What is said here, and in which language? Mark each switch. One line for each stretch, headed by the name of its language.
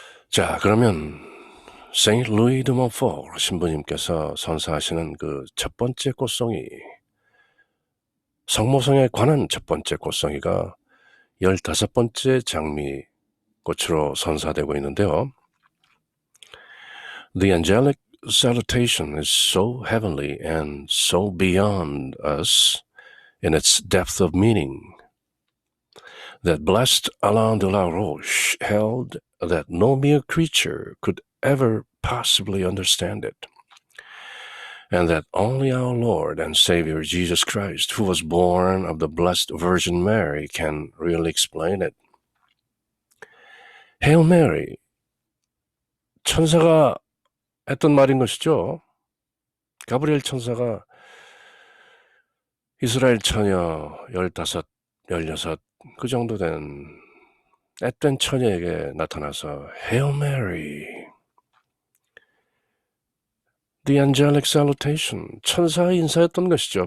Korean: 자, 그러면 Saint Louis de Montfort 신부님께서 선사하시는 그 첫 번째 꽃송이, 성모송에 관한 첫 번째 꽃송이가 15번째 장미꽃으로 선사되고 있는데요.
English: The angelic salutation is so heavenly and so beyond us in its depth of meaning that blessed Alain de la Roche held that no mere creature could ever possibly understand it, and that only our Lord and Savior Jesus Christ, who was born of the Blessed Virgin Mary, can really explain it.
Korean: Hail Mary, 천사가 했던 말인 것이죠. 가브리엘 천사가 이스라엘 처녀 15, 16, 그 정도 된 앳된 처녀에게 나타나서 Hail Mary, The Angelic Salutation, 천사의 인사였던 것이죠.